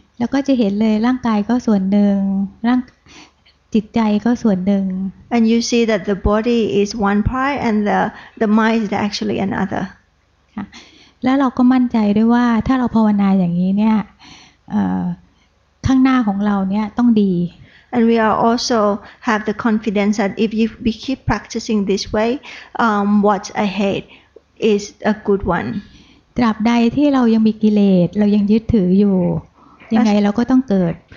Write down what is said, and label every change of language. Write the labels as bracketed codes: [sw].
[th] แล้วก็จะเห็นเลยร่างกายก็ส่วนหนึ่งจิตใจก็ส่วนหนึ่ง [en] and you see that the body is one part and the mind is actually another [th] ค่ะแล้วเราก็มั่นใจด้วยว่าถ้าเราภาวนาอย่างนี้เนี่ยข้างหน้าของเราเนี่ยต้องดี [en] and we are also have the confidence that if we keep practicing this way what's ahead is a good one [th] ตราบใดที่เรายังมีกิเลสเรายังยึดถืออยู่ยังไงเราก็ต้องเกิด